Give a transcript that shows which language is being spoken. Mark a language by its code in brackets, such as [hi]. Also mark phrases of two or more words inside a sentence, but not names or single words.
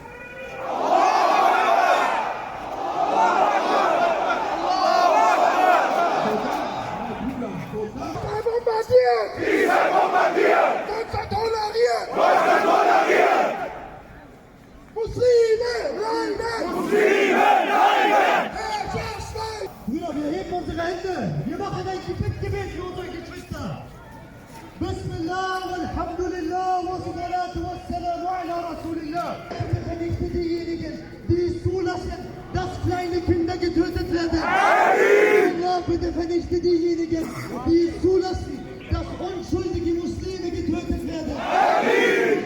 [de] Dieser bombardiert! Deutschland toleriert! Deutschland toleriert! Muslime leiden! Muslime leiden! Herrscher schweigen! Brüder, wir heben unsere Hände. Wir machen ein Gebet für unsere Geschwister. [ar] بسم الله، الحمد لله، والصلاة والسلام على رسول الله. [de] Bitte vernichte diejenigen, die es zulassen, dass kleine Kinder getötet werden. Allah, bitte vernichte diejenigen, die es zulassen, dass unschuldige Muslime getötet werden.